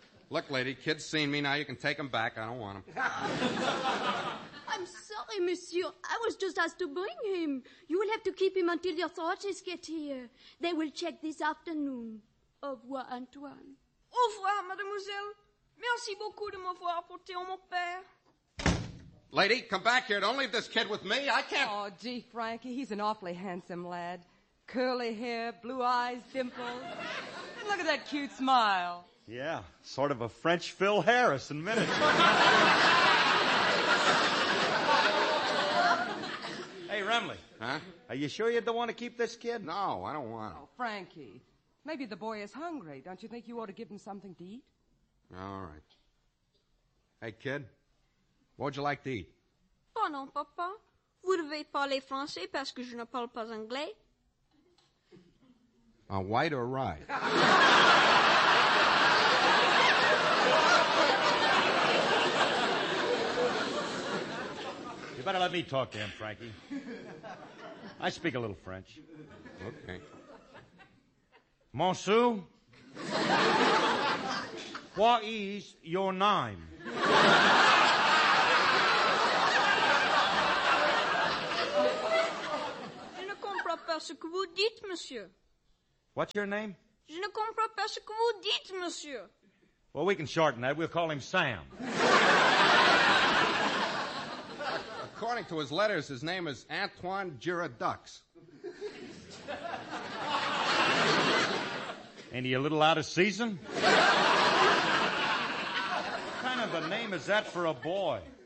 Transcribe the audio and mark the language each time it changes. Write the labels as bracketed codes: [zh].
[en] Look, lady, kid's seen me. Now you can take him back. I don't want him. I'm sorry, monsieur. I was just asked to bring him. You will have to keep him until your authorities get here. They will check this afternoon. [fr] Au revoir, Antoine. Au revoir, mademoiselle. Merci beaucoup de m'avoir apporté à mon père. [en] Lady, come back here. Don't leave this kid with me. I can't... Oh, gee, Frankie, he's an awfully handsome lad. Curly hair, blue eyes, dimples. And look at that cute smile. Yeah, sort of a French Phil Harris in miniature. Hey, Remley. Huh? Are you sure you don't want to keep this kid? No, I don't want him. Oh, Frankie, maybe the boy is hungry. Don't you think you ought to give him something to eat? All right. Hey, kid, what would you like to eat? [fr] Pardon, papa. Vous devez parler français parce que je ne parle pas anglais. [en] On white or rye? You better let me talk to him, Frankie. I speak a little French. Okay. Monsieur, what is your name? [fr] Je ne comprends pas ce que vous dites, monsieur. [en] What's your name? [fr] Je ne comprends pas ce que vous dites, monsieur. [en] Well, we can shorten that. We'll call him Sam. According to his letters, his name is Antoine Giradux. Ain't he a little out of season? What kind of a name is that for a boy?